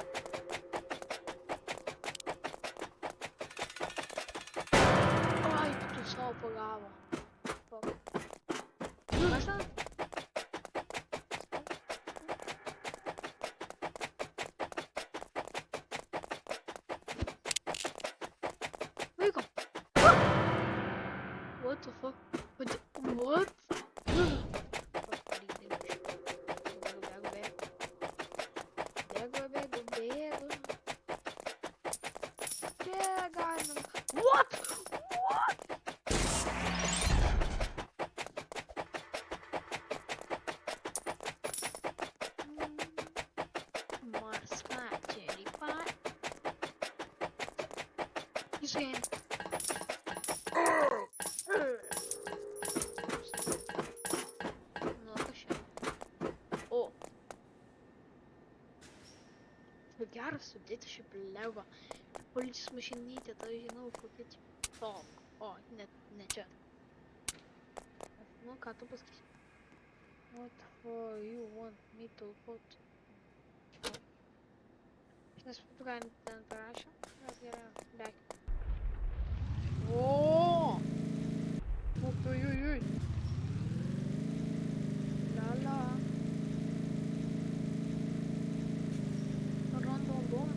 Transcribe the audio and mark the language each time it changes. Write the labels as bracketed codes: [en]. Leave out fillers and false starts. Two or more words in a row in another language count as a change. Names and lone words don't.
[lt] Ai, tu savo pagavo. Kas ten? Vaiko. [en] What the fuck? What? What? What? [lt] Marsmačiai, Jisai. Nu, kas čia? O. Geras sudėti šiaip Lego. Policijos mašinytė, tai žinau, kokia čia. O, ne čia. Nu, ką tu pasakysi? [en] What for you want me to put? [lt] Aš nesuprantu, ką ten parašė. Bet gerai, back. O! Ojojoj. Lala. Random.